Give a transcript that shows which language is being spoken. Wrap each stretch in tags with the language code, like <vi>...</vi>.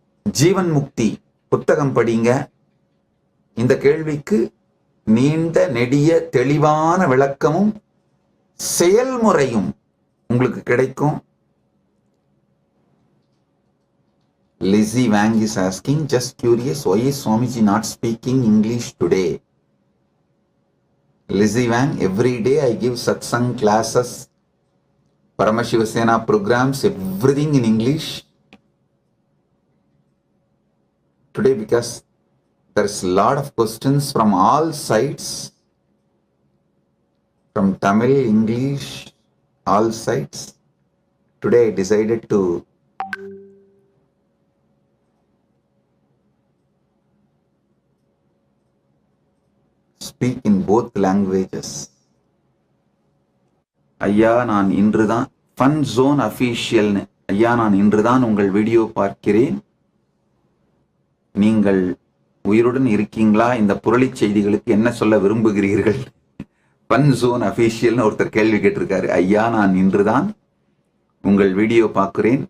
<ta>ஜீவன் முக்தி புத்தகம் படிங்க. இந்த கேள்விக்கு நீண்ட நெடிய தெளிவான விளக்கமும் செயல்முறையும் உங்களுக்கு கிடைக்கும்.</ta> <en>Lizzie Wang is asking, just curious, why is Swamiji not speaking English today? Lizzie Wang, every day I give satsang classes, Paramashivasena programs, everything in English. Today, because there's a lot of questions from all sides, from Tamil, English, all sides. Today I decided to speak in both languages.</en> <ta>ஐயா, நான் இன்றுதான் fun zone அஃபீஷியல்னு, ஐயா நான் இன்றுதான் உங்கள் video பார்க்கிறேன். நீங்கள் உயிருடன் இருக்கீங்களா? இந்த புரளி செய்திகளுக்கு என்ன சொல்ல விரும்புகிறீர்கள்? ஃபன் ஜோன் அஃபீஷியல்னு ஒருத்தர் கேள்வி கேட்டிருக்காரு. ஐயா, நான் இன்றுதான் உங்கள் வீடியோ பார்க்கிறேன்.</ta>